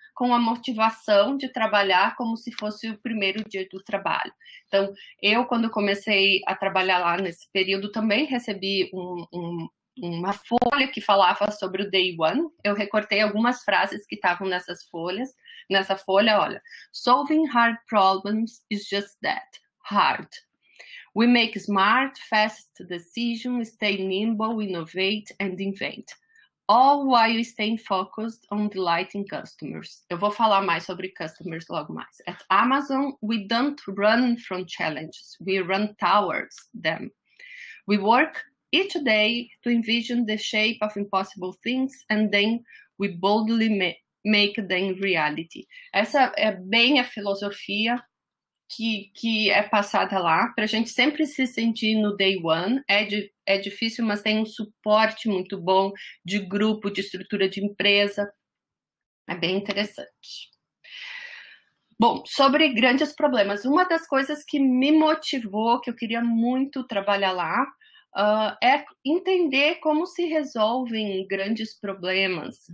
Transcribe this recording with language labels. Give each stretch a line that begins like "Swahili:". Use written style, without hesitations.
Portuguese: com a motivação de trabalhar como se fosse o primeiro dia do trabalho. Então, eu, quando comecei a trabalhar lá nesse período, também recebi uma folha que falava sobre o Day One. Eu recortei algumas frases que estavam nessas folhas. Nessa folha, olha,
English: solving hard problems is just that, hard. We make smart, fast decisions, stay nimble, innovate and invent. All while staying focused on delighting customers.
Portuguese: Eu vou falar mais sobre customers logo mais.
English: At Amazon, we don't run from challenges. We run towards them. We work each day to envision the shape of impossible things and then we boldly make them reality.
Portuguese: Essa é bem a filosofia que é passada lá, para a gente sempre se sentir no day one. É difícil, mas tem um suporte muito bom de grupo, de estrutura de empresa. É bem interessante. Bom, sobre grandes problemas, uma das coisas que me motivou, que eu queria muito trabalhar lá, é entender como se resolvem grandes problemas.